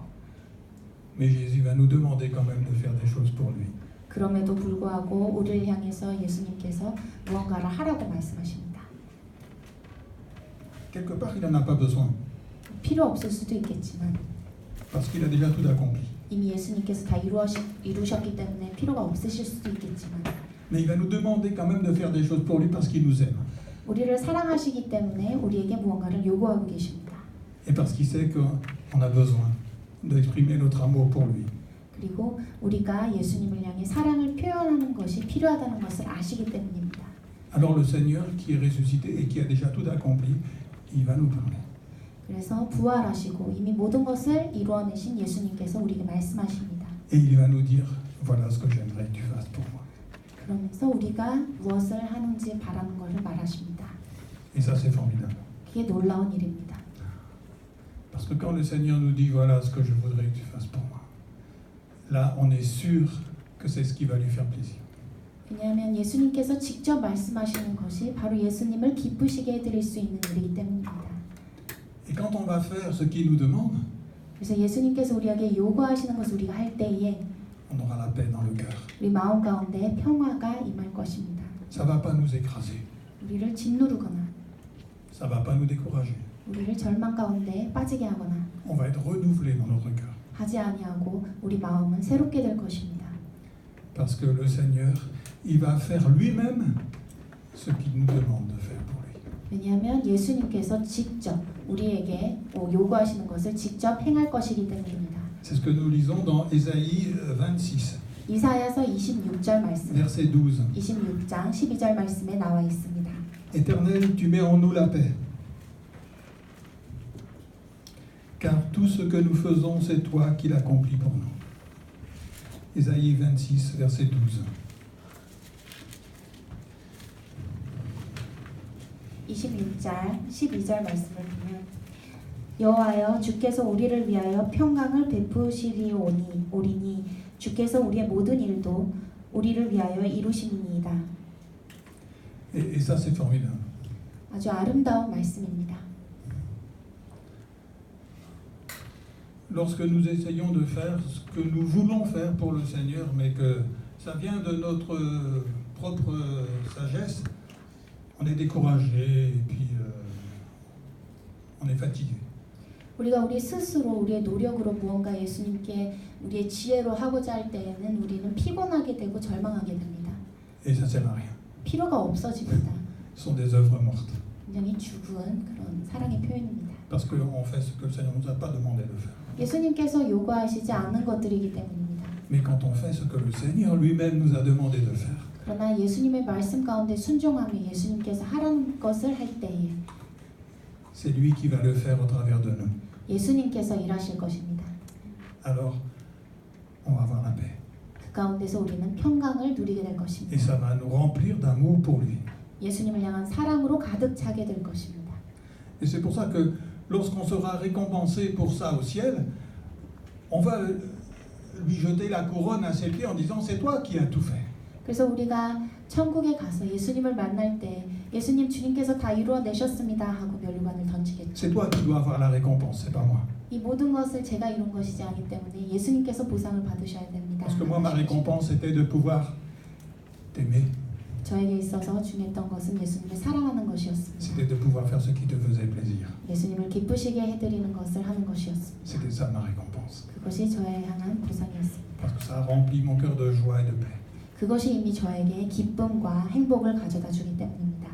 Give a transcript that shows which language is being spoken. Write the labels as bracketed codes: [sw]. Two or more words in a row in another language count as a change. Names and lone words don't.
[fr] Mais Jésus va nous demander quand même de faire des choses pour lui. [ko] 그럼에도 불구하고 우리를 향해서 예수님께서 무언가를 하라고 말씀하십니다. [fr] Quelque part, il n'en a pas besoin, [ko] 필요 없을 수도 있겠지만 [fr] parce qu'il a déjà tout accompli. [ko] 이미 예수님께서 다 이루셨기 때문에 필요가 없으실 수도 있겠지만 [fr] Mais il va nous demander quand même de faire des choses pour lui parce qu'il nous aime. [ko] 우리를 사랑하시기 때문에 우리에게 무언가를 요구하고 계십니다. [fr] Et parce qu'il sait qu'on a besoin d'exprimer notre amour pour lui. [ko] 그리고 우리가 예수님을 향해 사랑을 표현하는 것이 필요하다는 것을 아시기 때문입니다. [fr] Alors le Seigneur qui est ressuscité et qui a déjà tout accompli, il va nous parler. [ko] 그래서 부활하시고 이미 모든 것을 이루어내신 예수님께서 우리에게 말씀하십니다. [fr] Et il va nous dire, voilà ce que j'aimerais que tu fasses pour moi. [ko] 그러면서 우리가 무엇을 하는지 바라는 것을 말하십니다. [fr] Et ça c'est formidable. [ko] 그게 놀라운 일입니다. [fr] Parce que quand le Seigneur nous dit voilà ce que je voudrais que tu fasses pour moi, là on est sûr que c'est ce qui va lui faire plaisir. [ko] 왜냐하면 예수님께서 직접 말씀하시는 것이 바로 예수님을 기쁘시게 해드릴 수 있는 일이기 때문입니다. [fr] Et quand on va faire ce qu'il nous demande, [ko] 그래서 예수님께서 우리에게 요구하시는 것을 우리가 할 때에 [fr] on aura la paix dans le cœur. [ko] 우리 마음 가운데 평화가 임할 것입니다. [fr] Ça va pas nous écraser, [ko] 우리를 짓누르거나 [fr] ça va pas nous décourager. [ko] 우리를 절망 가운데 빠지게 하거나 [fr] On va être renouvelé dans notre cœur. [ko] 하지 아니하고 우리 마음은 새롭게 될 것입니다. [fr] Parce que le Seigneur, il va faire lui-même ce qu'il nous demande de faire pour lui. [ko] 왜냐하면 예수님께서 직접 우리에게 요구하시는 것을 직접 행할 것이기 때문입니다. [fr] C'est ce que nous lisons dans Ésaïe 26, [ko] 이사야서 26절 말씀, [fr] verset 12. [ko] 26장 12절 말씀에 나와 있습니다. [fr] Éternel, tu mets en nous la paix. Car tout ce que nous faisons, c'est toi qui l'accomplis pour nous. Ésaïe 26, verset 12. [ko] 26절 12절 말씀을 보면 여호와여 주께서 우리를 위하여 평강을 베푸시리오니 주께서 우리의 모든 일도 우리를 위하여 이루심이니이다. [fr] Et ça, c'est formidable. [ko] 아주 아름다운 말씀입니다. [fr] Lorsque nous essayons de faire ce que nous voulons faire pour le Seigneur, mais que ça vient de notre propre sagesse, on est découragé et puis on est fatigué. [ko] 우리가 우리 스스로 우리의 노력으로 무언가 예수님께 우리의 지혜로 하고자 할 때에는 우리는 피곤하게 되고 절망하게 됩니다. [fr] Et ça sert à rien. [ko] 필요가 없어집니다. [fr] Ce sont des œuvres mortes. [ko] 굉장히 죽은 그런 사랑의 표현입니다. [fr] Parce qu'on fait ce que le Seigneur ne nous a pas demandé de faire. [ko] 예수님께서 요구하시지 않는 것들이기 때문입니다. [fr] Mais quand on fait ce que le Seigneur lui-même nous a demandé de faire, [ko] 그러나 예수님의 말씀 가운데 순종하며 예수님께서 하라는 것을 할 때에 [fr] c'est lui qui va le faire au travers de nous. [ko] 예수님께서 일하실 것입니다. [fr] Alors, on va avoir la paix. [ko] 그 가운데서 우리는 평강을 누리게 될 Et 것입니다. [fr] ça va nous remplir d'amour pour lui. [ko] 예수님을 향한 사랑으로 가득 차게 될 것입니다. [fr] Et c'est pour ça que lorsqu'on sera récompensé pour ça au ciel, on va lui jeter la couronne à ses pieds en disant c'est toi qui as tout fait. [ko] 그래서 우리가 천국에 가서 예수님을 만날 때 예수님 주님께서 다 이루어내셨습니다 하고 면류관을 던지겠죠. [fr] C'est toi qui dois avoir la récompense, c'est pas moi. [ko] 이 모든 것을 제가 이룬 것이지 않기 때문에 예수님께서 보상을 받으셔야 됩니다. [fr] Parce que moi, ma récompense était de pouvoir t'aimer. [ko] 저에게 있어서 중요했던 것은 예수님을 사랑하는 것이었습니다. [fr] C'était de pouvoir faire ce qui te faisait plaisir. [ko] 예수님을 기쁘시게 해드리는 것을 하는 것이었습니다. [fr] C'était ça ma récompense. [ko] 그것이 저에 향한 보상이었습니다. [fr] Parce que ça a rempli mon cœur de joie et de paix. [ko] 그것이 이미 저에게 기쁨과 행복을 가져다 주기 때문입니다.